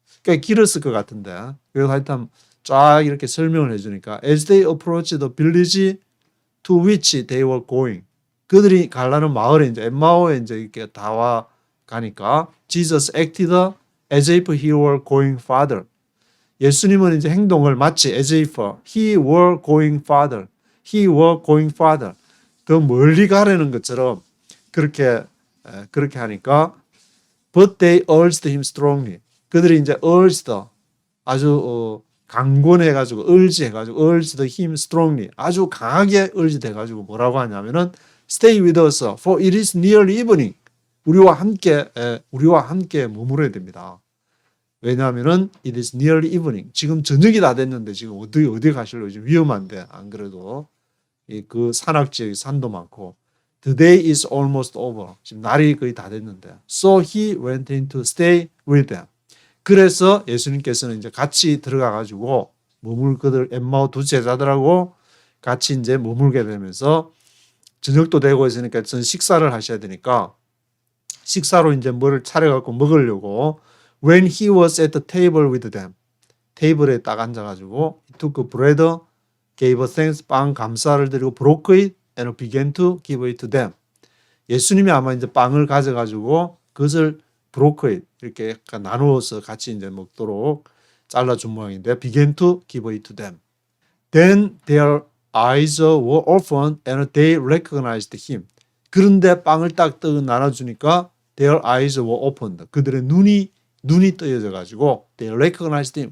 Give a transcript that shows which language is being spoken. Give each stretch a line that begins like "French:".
Korean: 꽤 길었을 것 같은데 그래서 하여튼 쫙 이렇게 설명을 해주니까
English: as they approached the village to which they were going.
Korean: 그들이 가려는 마을에 이제 엠마오에 이제 이렇게 다와 가니까
English: Jesus acted as if he were going farther.
Korean: 예수님은 이제 행동을 마치
English: as if he were going farther. He were going farther.
Korean: 더 멀리 가려는 것처럼 그렇게 하니까
English: but they urged him strongly.
Korean: 그들이 이제 urged 아주 강권해가지고
English: urged him strongly
Korean: 아주 강하게 urged 해가지고 뭐라고 하냐면은
English: stay with us for it is nearly evening.
Korean: 우리와 함께 머물어야 됩니다. 왜냐하면은
English: it is nearly evening.
Korean: 지금 저녁이 다 됐는데 지금 어디 가실래요? 지금 위험한데 안 그래도 그 산악 지역에 산도 많고
English: the day is almost over.
Korean: 지금 날이 거의 다 됐는데
English: so he went in to stay with them.
Korean: 그래서 예수님께서는 이제 같이 들어가 가지고 그들 엠마오 두 제자들하고 같이 이제 머물게 되면서 저녁도 되고 있으니까 전 식사를 하셔야 되니까 식사로 이제 뭐를 차려갖고 먹으려고
English: when he was at the table with them
Korean: 테이블에 딱 앉아가지고
English: he took bread, gave thanks,
Korean: 빵 감사를 드리고
English: broke it and began to give it to them.
Korean: 예수님이 아마 이제 빵을 가져가지고 그것을
English: broke it
Korean: 이렇게 약간 나누어서 같이 이제 먹도록 잘라준 모양인데
English: began to give it to them. Then their eyes were opened and they recognized him.
Korean: 그런데 빵을 딱 나눠주니까
English: their eyes were opened.
Korean: 그들의 눈이 떠여져 가지고
English: they recognized him.